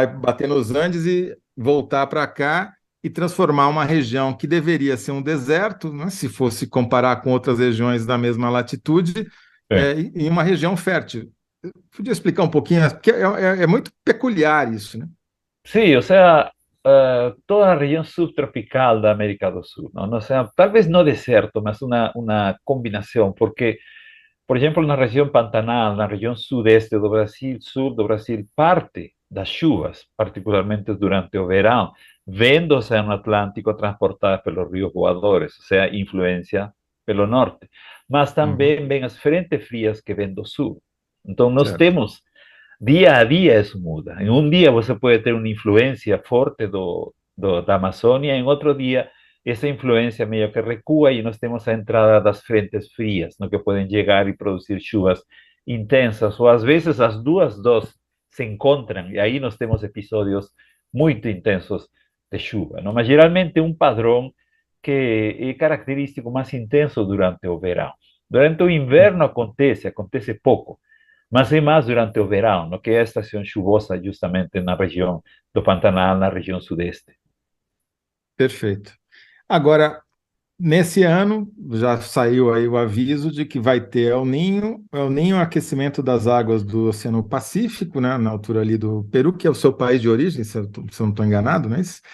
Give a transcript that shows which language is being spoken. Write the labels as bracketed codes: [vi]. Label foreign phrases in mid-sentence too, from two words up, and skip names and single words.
[pt] vai bater nos Andes e voltar para cá e transformar uma região que deveria ser um deserto, né? Se fosse comparar com outras regiões da mesma latitude, Sim. em uma região fértil. Podia explicar um pouquinho, porque é muito peculiar isso, né? [es] Sí, o sea, toda la región subtropical de América do Sul, ¿no? O sea, tal vez no desierto, más una combinación, porque, por ejemplo, en la región Pantanal, en la región sudeste do Brasil, sur do Brasil, [pt] parte das chuvas, particularmente durante o verão, vem do Oceano Atlântico transportadas pelos rios voadores, [es] o sea, [pt] influência pelo norte. Mas Uhum, também vêm as frentes frias que vêm do sul. Então, nós certo. [es] temos día a día eso muda. En un día você puede tener una influencia fuerte [pt] da Amazônia, [es] en otro día esa influencia medio que recua y nos tenemos a [pt] entrada das frentes [es] frías, ¿no? Que pueden llegar y producir chuvas intensas, o a veces las dos se encontran y ahí nos tenemos episodios muy intensos de chuva, ¿no? [pt] Mas geralmente [es] un padrón que es característico más intenso [pt] durante o verão. Durante o inverno acontece pouco. mas é mais durante o verão, no que é a estação chuvosa justamente na região do Pantanal, na região sudeste. Perfeito. Agora, nesse ano, já saiu aí o aviso de que vai ter El Ninho é o aquecimento das águas do Oceano Pacífico, né, na altura ali do Peru, que é o seu país de origem, se eu não estou enganado, não é isso?